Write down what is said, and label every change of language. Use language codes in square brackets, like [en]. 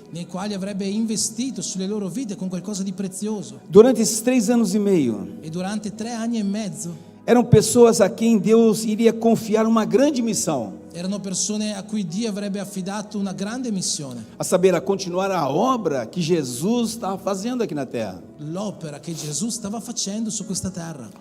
[it] nei quali avrebbe investito sulle loro vite con qualcosa di prezioso. [pt] Durante esses 3 anos e meio, [it] E durante 3 anni e mezzo [pt] eram pessoas a quem Deus iria confiar uma grande missão, [it] erano persone a cui Dio avrebbe affidato una grande missione, [pt] a saber, a continuar a obra que Jesus estava fazendo aqui na terra. [it] l'opera che Gesù stava facendo su questa terra.